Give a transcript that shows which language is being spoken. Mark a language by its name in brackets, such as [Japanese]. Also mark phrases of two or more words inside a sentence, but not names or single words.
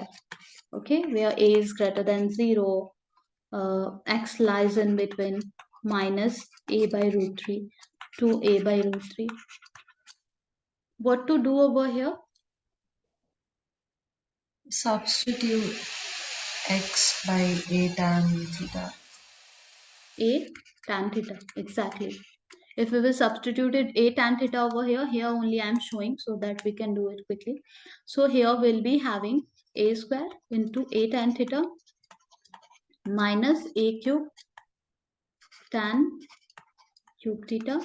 [English] Okay, where a is greater than 0, x lies in between minus a by root 3 to a by root 3. What to do over here? Substitute x by a tan theta. A tan theta, exactly. If we will substitute it a tan theta over here, here only I am showing so that we can do it quickly. So here we'll be having a square into a tan theta minus a cube tan cube theta.